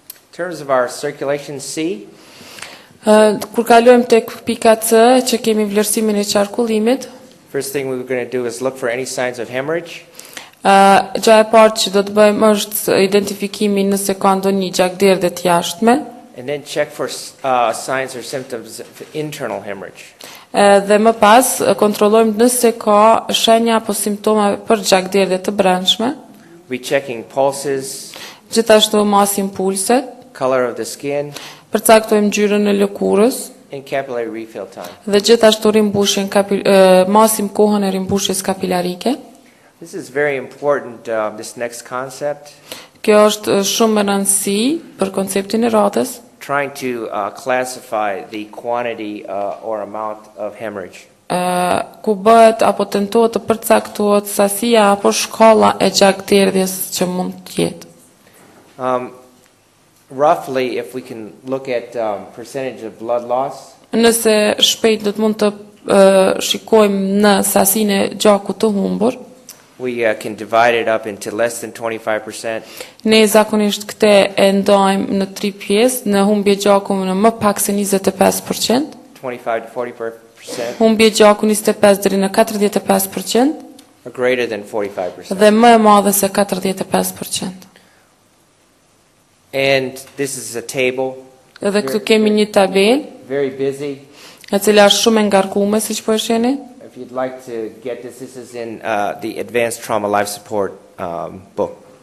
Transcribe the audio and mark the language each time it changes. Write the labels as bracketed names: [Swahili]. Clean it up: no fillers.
[English] In terms of our circulation C, [Albanian] Kur kalojmë tek pika C, që kemi vlerësimin e qarkullimit, [English] first thing we were going to do is look for any signs of hemorrhage. [Albanian] gjë e parë që do të bëjmë është identifikimi nëse ka ndonjë gjakderdhje të jashtme, [English] And then check for signs or symptoms of internal hemorrhage. [Albanian] dhe më pas kontrollojmë nëse ka shenja apo simptoma për gjakderdhje të brendshme. [English] We checking pulses, [Albanian] Gjithashtu masim pulset, [English] color of the skin, [Albanian] përcaktojmë ngjyrën e lëkurës [English] and capillary refill time. [Albanian] dhe gjithashtu rimbushjen masim kohën e rimbushjes kapilarike. [English] This is very important, this next concept, [Albanian] Kjo është shumë e rëndësi për konceptin e radhës, [English] trying to classify the quantity or amount of hemorrhage. [Albanian] ku bëhet apo tentohet të përcaktohet sasia apo shkalla e gjakderdhjes që mund të jetë. [English] Roughly, if we can look at percentage of blood loss, [Albanian] Nëse shpejt do të mund të shikojmë në sasinë e gjakut të humbur, [English] we can divide it up into less than 25%, [Albanian] ne zakonisht këtë e ndajmë në 3 pjesë, në humbje gjaku në më pak se 25%, [English] 25 to 40%, [Albanian] humbje gjaku 25 deri në 45%, [English] or greater than 45%. [Albanian] dhe më e madhe se 45%. [English] And this is a table, [Albanian] Edhe këtu kemi një tabelë, [English] very busy. [Albanian] e cila është shumë e ngarkuar, siç po e shihni. [English] If you'd like to get this, this is in the Advanced Trauma Life Support book.